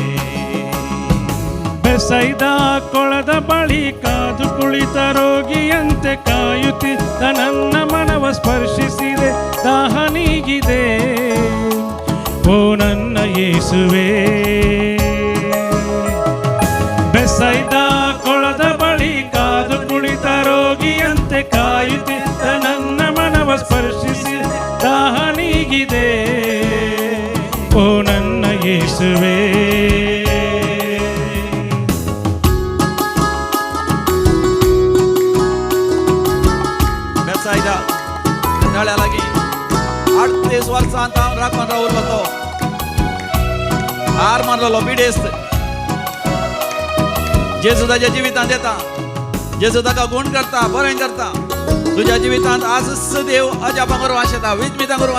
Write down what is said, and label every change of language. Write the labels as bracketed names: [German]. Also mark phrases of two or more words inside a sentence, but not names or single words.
[Kannada] ಬೆಸೈದ ಕೊಳದ ಬಳಿ ಕಾದು ಕುಳಿತ ರೋಗಿಯಂತೆ ಕಾಯುತ್ತಿದ್ದ ನನ್ನ ಮನವ ಸ್ಪರ್ಶಿಸಿದೆ ದಾಹ ನೀಗಿದೆ ಓ ನನ್ನ ಯೇಸುವೇ ಬೆಸೈದ ಕೊಳದ ಬಳಿ ಕಾದು ಕುಳಿತ ರೋಗಿಯಂತೆ ಕಾಯುತ್ತಿದ್ದ ನನ್ನ ಮನವ ಸ್ಪರ್ಶಿಸಿ ದಾಹ ನೀಗಿದೆ ಓ ನನ್ನ ಯೇಸುವೇ [Konkani] बेसायदा नळ्या लागीं 38 वर्सांत हांव राखून रावलो तो हार मारलेलो बिडेस्त जेजू ताच्या जिवितांत येता जेजू ताका गुण करता बरें करता तुज्या जिवितांत आजच देव अजापां करूं आशेता विजमितां करूं